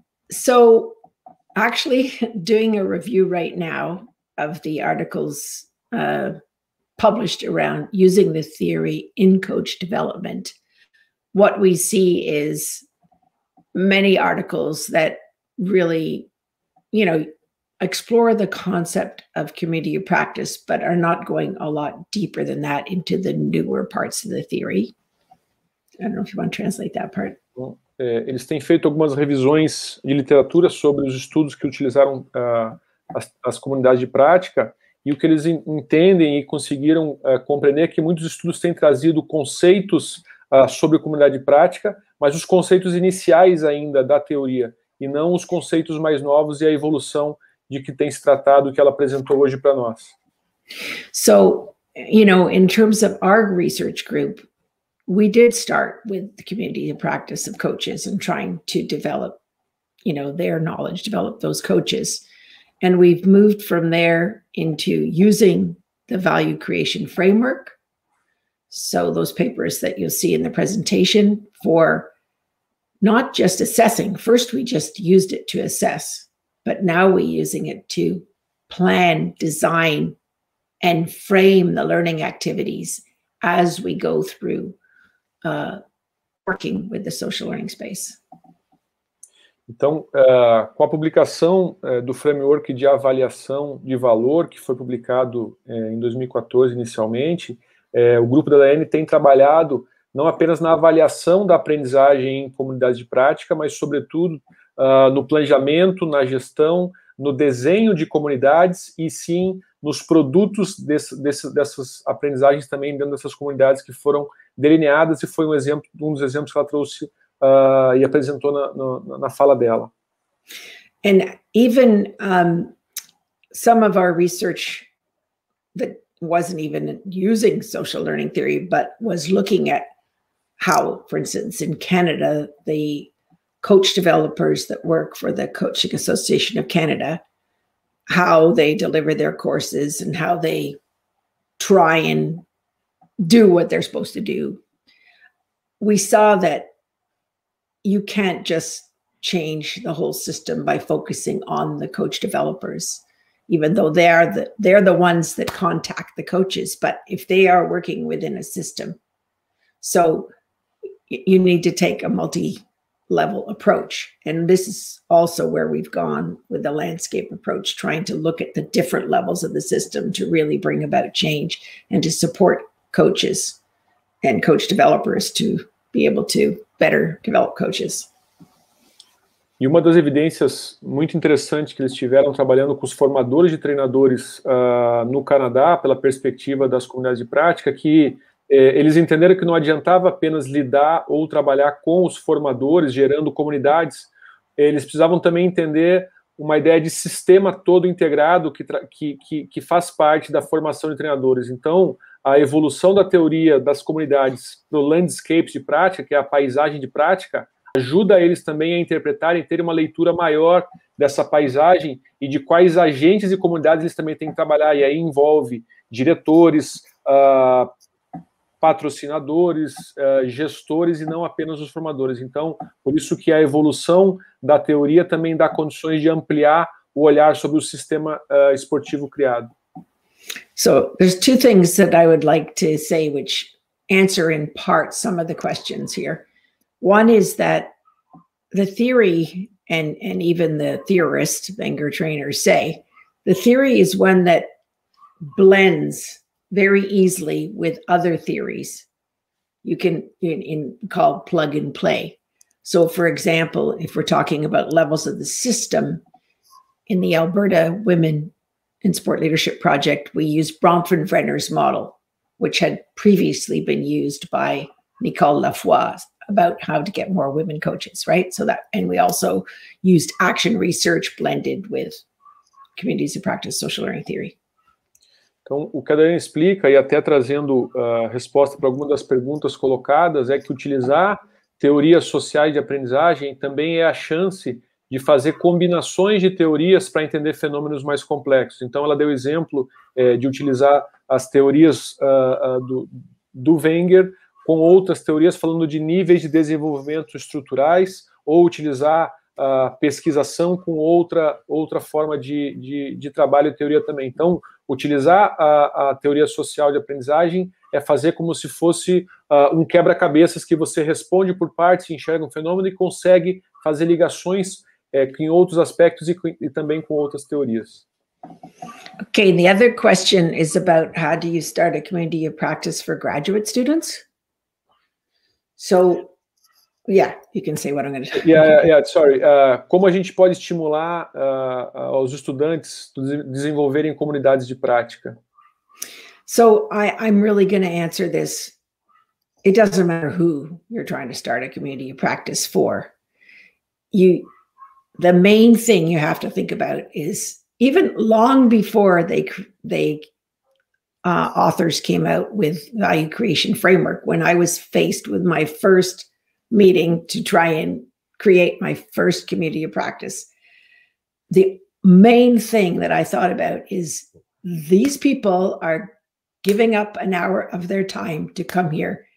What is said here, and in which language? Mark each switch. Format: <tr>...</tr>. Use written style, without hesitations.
<en>So, actually, doing a review right now of the articles published around using the theory in coach development, what we see is many articles that really, explore the concept of community of practice, but are not going a lot deeper than that into the newer parts of the theory. I don't know if you want to translate that part.</en> <pt>Eles têm feito algumas revisões de literatura sobre os estudos que utilizaram as comunidades de prática, e o que eles entendem e conseguiram compreender é que muitos estudos têm trazido conceitos sobre comunidade de prática, mas os conceitos iniciais ainda da teoria, e não os conceitos mais novos e a evolução de que tem se tratado, que ela apresentou hoje para nós.</pt> <en>So, in terms of our research group, we did start with the community of practice of coaches and trying to develop, their knowledge, develop those coaches. And we've moved from there into using the value creation framework. So those papers that you'll see in the presentation, for not just assessing. First, we just used it to assess, but now we're using it to plan, design, and frame the learning activities as we go through working with the social learning space.</en> <pt>Então, com a publicação do framework de avaliação de valor, que foi publicado em 2014 inicialmente, o grupo da Diane tem trabalhado não apenas na avaliação da aprendizagem em comunidades de prática, mas, sobretudo, no planejamento, na gestão, no desenho de comunidades e, sim, nos produtos dessas aprendizagens também dentro dessas comunidades que foram delineadas, e foi um dos exemplos que ela trouxe e apresentou na fala dela.</pt> <en>And even some of our research that wasn't even using social learning theory, but was looking at how, for instance, in Canada, the coach developers that work for the Coaching Association of Canada, how they deliver their courses and how they try and do what they're supposed to do. We saw that you can't just change the whole system by focusing on the coach developers, even though they're the ones that contact the coaches. But if they are working within a system, so you need to take a multi-level approach. And this is also where we've gone with the landscape approach, trying to look at the different levels of the system to really bring about change and to support coaches and coach developers to be able to better develop coaches.</en> <pt>E uma das evidências muito interessantes que eles tiveram trabalhando com os formadores de treinadores no Canadá, pela perspectiva das comunidades de prática, que eles entenderam que não adiantava apenas lidar ou trabalhar com os formadores, gerando comunidades, eles precisavam também entender uma ideia de sistema todo integrado que faz parte da formação de treinadores. Então, a evolução da teoria das comunidades para o landscape de prática, que é a paisagem de prática, ajuda eles também a interpretarem, ter uma leitura maior dessa paisagem e de quais agentes e comunidades eles também têm que trabalhar. E aí envolve diretores, patrocinadores, gestores e não apenas os formadores. Então, por isso que a evolução da teoria também dá condições de ampliar o olhar sobre o sistema esportivo criado.</pt> <en>So there's two things that I would like to say which answer in part some of the questions here. One is that the theory, and even the theorists, Wenger trainers, say, the theory is one that blends very easily with other theories. You can call plug and play. So for example, if we're talking about levels of the system, in the Alberta Women in Sport Leadership Project, we use Bronfenbrenner's model, which had previously been used by Nicole Lafoy about how to get more women coaches, right? So that, and we also used action research blended with communities of practice social learning theory.</en> <pt>Então, o que a Diane explica, e até trazendo resposta para algumas das perguntas colocadas, é que utilizar teorias sociais de aprendizagem também é a chance de fazer combinações de teorias para entender fenômenos mais complexos. Então, ela deu exemplo de utilizar as teorias do Wenger com outras teorias falando de níveis de desenvolvimento estruturais, ou utilizar a pesquisação com outra forma de trabalho e teoria também. Então, utilizar a teoria social de aprendizagem é fazer como se fosse um quebra-cabeças que você responde por partes, enxerga um fenômeno e consegue fazer ligações em outros aspectos e também com outras teorias.</pt> <en>Okay, the other question is about how do you start a community of practice for graduate students? So, yeah, you can say what I'm going to say. Yeah, sorry.</en> <pt>Como a gente pode estimular os estudantes a desenvolverem comunidades de prática?</pt> <en>So I'm really going to answer this. It doesn't matter who you're trying to start a community of practice for. The main thing you have to think about is, even long before authors came out with value creation framework, when I was faced with my first meeting to try and create my first community of practice, the main thing that I thought about is these people are giving up an hour of their time to come here.</en>